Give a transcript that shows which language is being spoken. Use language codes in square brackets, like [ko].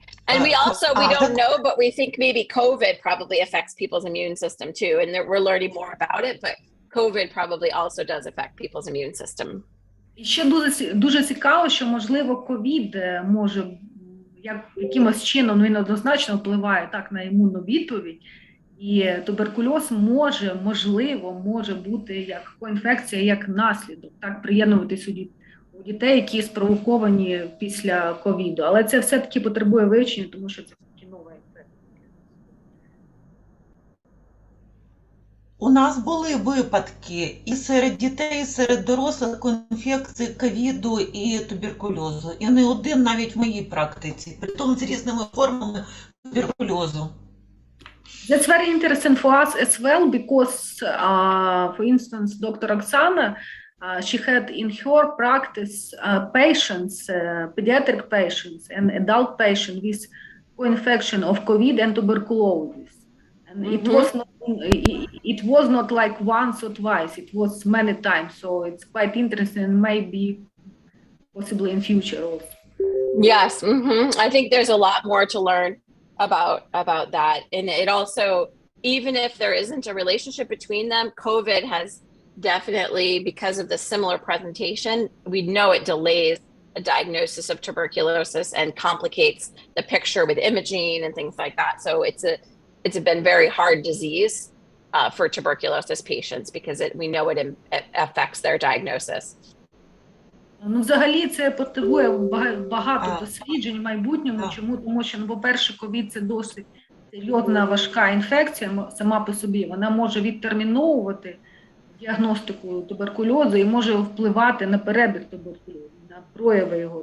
[en] And we also, we don't know, but we think maybe COVID probably affects people's immune system too. And we're learning more about it, but COVID probably also does affect people's immune system. [uk] І ще дуже цікаво, що, можливо, ковід може якимось чином, він однозначно впливає так на імунну відповідь, і туберкульоз може бути як коінфекція, як наслідок, так, приєднуватись у дітей, які спровоковані після ковіду. Але це все-таки потребує вивчення, тому що це таки нова інфекція. У нас були випадки і серед дітей, і серед дорослих коінфекції ковіду і туберкульозу. І не один навіть в моїй практиці, притом з різними формами туберкульозу. [en] That's very interesting for us as well, because, for instance, Dr. Oksana, she had in her practice patients, pediatric patients and adult patients with co-infection of COVID and tuberculosis. And it was not like once or twice, it was many times. So it's quite interesting and maybe possibly in future also. Yes, I think there's a lot more to learn about that. And it also, even if there isn't a relationship between them, COVID has definitely, because of the similar presentation, we know it delays a diagnosis of tuberculosis and complicates the picture with imaging and things like that. So it's been very hard disease for tuberculosis patients because we know it affects their diagnosis. [uk] Ну, взагалі, це потребує багато досліджень в майбутньому. Чому? Тому що, по-перше, ковід – це досить серйозна, важка інфекція сама по собі. Вона може відтерміновувати діагностику туберкульозу і може впливати на перебіг туберкульозу, на прояви його.